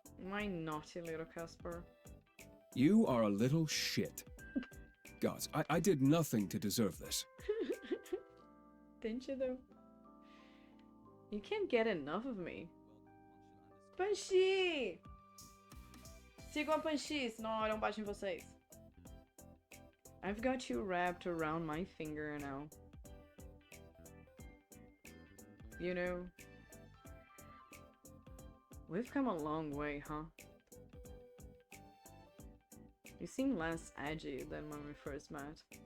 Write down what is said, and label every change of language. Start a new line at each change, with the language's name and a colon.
English: My naughty little Casper. You are a little shit. Gods, I did nothing to deserve this. Didn't you, though? You can't get enough of me. Panchi!
Portuguese: Sigam a Panchi, senão olham baixo em vocês.
English: I've got you wrapped around my finger now. You know, we've come a long way, huh? You seem less edgy than when we first met.